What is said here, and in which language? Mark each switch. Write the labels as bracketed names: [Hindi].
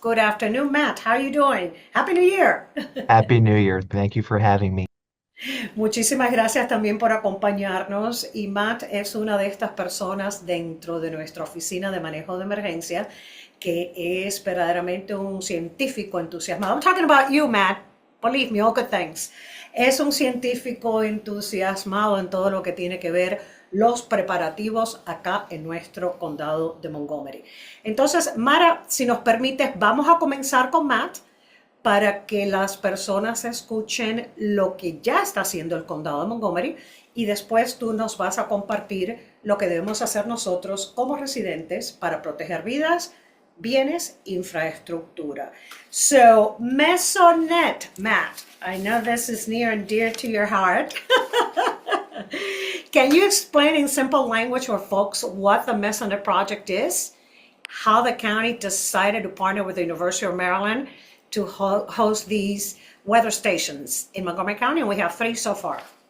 [English] Good afternoon, Matt. How are you doing? Happy New Year. Happy New Year. Thank you for having me. [Spanish] Muchísimas gracias también por acompañarnos. Y Matt es una de estas personas dentro de nuestra oficina de manejo de emergencia que es verdaderamente un científico entusiasmado. [English] I'm talking about you, Matt. Believe me, all good things. [Spanish] Es un científico entusiasmado en todo lo que tiene que ver los preparativos acá en nuestro condado de Montgomery. Entonces, Mara, si nos permites, vamos a comenzar con Matt para que las personas escuchen lo que ya está haciendo el condado de Montgomery y después tú nos vas a compartir lo que debemos hacer nosotros como residentes para proteger vidas, bienes, infraestructura. [English] So, Mesonet, Matt, I know this is near and dear to your heart. Can you explain in simple language for folks what the Mesonet project is, how the county decided to partner with the University of Maryland to host these weather stations in Montgomery County, and we have 3 so far?